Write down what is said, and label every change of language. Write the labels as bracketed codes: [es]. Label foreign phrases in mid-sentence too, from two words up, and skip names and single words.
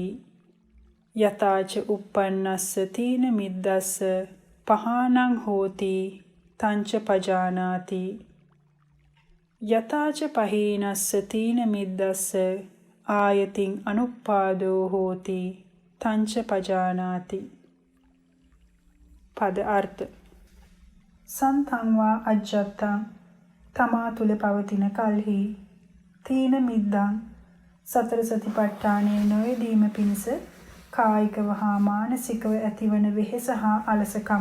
[pi] යතාච උප්පන්නස්ස තීන මිද්දස්ස පහානං හෝති තංච පජානාති. යතාච පහීනස්ස තීන මිද්දස්ස ආයතින් අනුප්පාදෝ හෝති තංච පජානාති. [si] පද අර්ථ. [pi] සන්තං වා අජ්ජත්තං [si] තමා තුල පවතින කල්හි [pi] තීන මිද්දං [si] සතර සතිපට්ඨානයේ නොයෙදීම පිණිස කායිකව හා මානසිකව ඇතිවන වෙහෙස හා අලසකම.